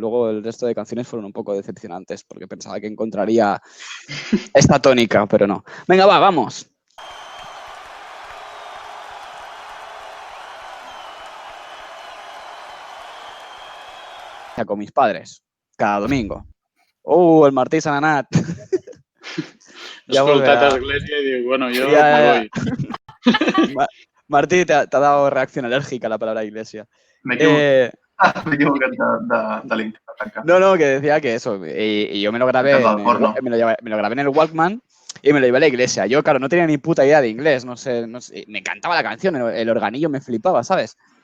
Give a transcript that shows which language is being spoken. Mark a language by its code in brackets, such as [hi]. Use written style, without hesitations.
[es] Luego el resto de canciones fueron un poco decepcionantes porque pensaba que encontraría esta tónica, pero no. Venga, vamos. Con mis padres, cada domingo. El Martí Sananat. [ca] He escoltat Església i diu, [es] bueno, yo me voy. Martí, te ha dado reacción alérgica a la palabra iglesia. Me equivoqué de link. No, que decía que eso. Y yo me lo grabé en el Walkman y me lo llevé a la iglesia. Yo, claro, no tenía ni puta idea de inglés. No sé, me encantaba la canción, el organillo me flipaba, ¿sabes?